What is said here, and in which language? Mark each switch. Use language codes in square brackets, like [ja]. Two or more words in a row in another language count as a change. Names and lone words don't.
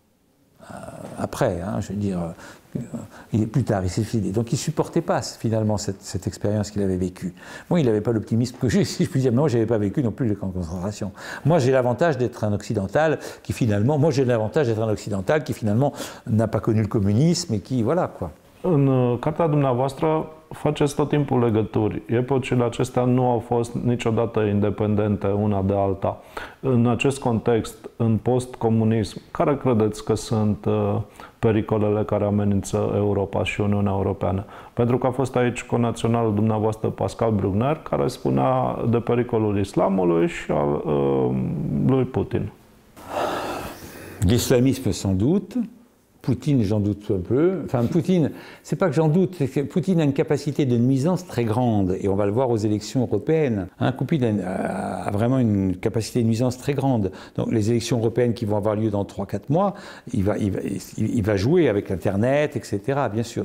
[fr] Après, je veux dire, plus tard, il s'est suicidé. Donc il ne supportait pas finalement cette expérience qu'il avait vécue. Moi, il n'avait pas l'optimisme que j'ai, si je puis dire, mais moi, je n'avais pas vécu non plus les camps de concentration. Moi, j'ai l'avantage d'être un occidental qui finalement, n'a pas connu le communisme et qui, voilà quoi. [ro] În cartea dumneavoastră faceți tot timpul legături. Epocile acestea nu au fost niciodată independente una de alta. În acest context, în post-comunism, care credeți că sunt pericolele care amenință Europa și Uniunea Europeană? Pentru că a fost aici conaționalul dumneavoastră Pascal Bruckner, care spunea de pericolul islamului și al lui Putin. [fr] L'islamisme, sans doute. Poutine, j'en doute un peu. Enfin, Poutine, c'est pas que j'en doute, c'est que Poutine a une capacité de nuisance très grande, et on va le voir aux élections européennes. Poutine a vraiment une capacité de nuisance très grande. Donc, les élections européennes qui vont avoir lieu dans 3-4 mois, il va jouer avec Internet, etc., bien sûr.